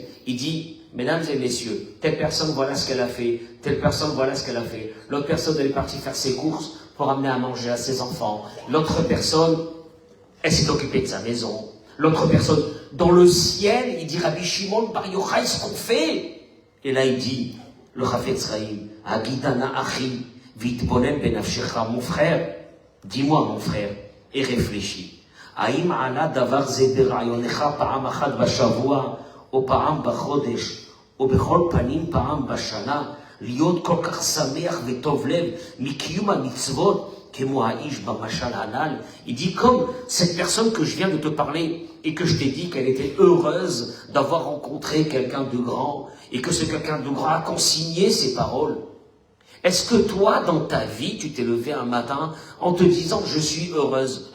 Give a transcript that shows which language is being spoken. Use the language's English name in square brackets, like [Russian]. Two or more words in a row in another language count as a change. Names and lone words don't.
[French] il dit, mesdames et messieurs, telle personne voilà ce qu'elle a fait, telle personne voilà ce qu'elle a fait, l'autre personne elle est partie faire ses courses pour amener à manger à ses enfants, l'autre personne, elle s'est occupée de sa maison, l'autre personne, dans le ciel, il dit Rabbi Shimon Bar Yochai ce qu'on fait, et là il dit, le Chafetz Chaim, [Hebrew] הגידה נא אחי והתבונן בנפשך, [French] mon frère, dis-moi mon frère, et réfléchis. [Hebrew] האם עלה דבר זה ברעיונך פעם אחת בשבוע, או פעם בחודש, או בכל פנים פעם בשנה, להיות כל כך שמח וטוב לב מקיום המצוות כמו האיש במשל הנ"ל? [French] Il dit comme cette personne que je viens de te parler et que je t'ai dit qu'elle était heureuse d'avoir rencontré quelqu'un de grand et que ce quelqu'un de grand a consigné ses paroles. Est-ce que toi, dans ta vie, tu t'es levé un matin en te disant « Je suis heureuse ».